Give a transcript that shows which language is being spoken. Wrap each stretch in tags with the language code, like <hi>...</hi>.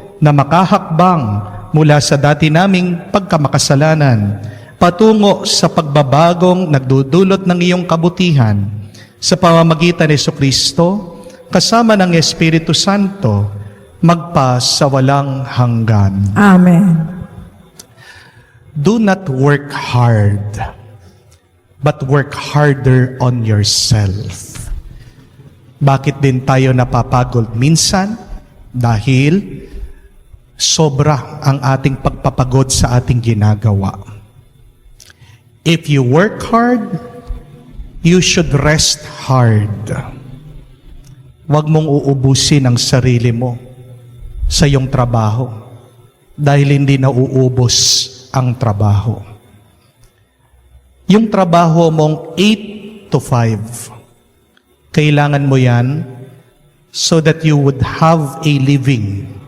<tl>na makahakbang mula sa dati naming pagkamakasalanan patungo sa pagbabagong nagdudulot ng iyong kabutihan sa pamamagitan ni Jesucristo kasama ng Espiritu Santo magpa sa walang hanggan. Amen.</tl> <en>Do not work hard, but work harder on yourself.</en> <tl>Bakit din tayo napapagod minsan? Dahil sobra ang ating pagpapagod sa ating ginagawa.</tl> <en>If you work hard, you should rest hard.</en> <tl>Huwag mong uubusin ang sarili mo sa iyong trabaho dahil hindi nauubos ang trabaho. Yung trabaho mong 8 to 5, kailangan mo yan</tl> <en>so that you would have a living.</en>